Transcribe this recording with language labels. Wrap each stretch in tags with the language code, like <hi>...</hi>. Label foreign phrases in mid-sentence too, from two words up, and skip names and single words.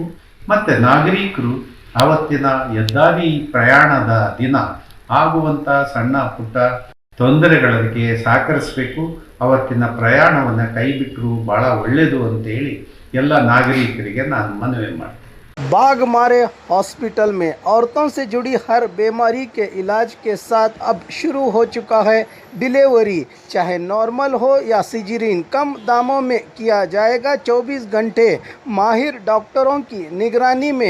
<kn>ಮತ್ತು ನಾಗರಿಕರು ಆವತ್ತಿನ ಹೆದ್ದಾರಿ ಪ್ರಯಾಣದ ದಿನ ಆಗುವಂಥ ಸಣ್ಣ ಪುಟ್ಟ ತೊಂದರೆಗಳಿಗೆ ಸಹಕರಿಸಬೇಕು. ಅವತ್ತಿನ ಪ್ರಯಾಣವನ್ನು ಕೈಬಿಟ್ಟರು ಭಾಳ ಒಳ್ಳೆಯದು ಅಂತೇಳಿ ಎಲ್ಲ ನಾಗರಿಕರಿಗೆ ನಾನು ಮನವಿ ಮಾಡ್ತೀನಿ.</kn> <hi>बाघ मारे हॉस्पिटल में औरतों से जुड़ी हर बीमारी के इलाज के साथ अब शुरू हो चुका है डिलीवरी। चाहे नॉर्मल हो या सिजरीन, कम दामों में किया जाएगा। 24 घंटे माहिर डॉक्टरों की निगरानी में।</hi>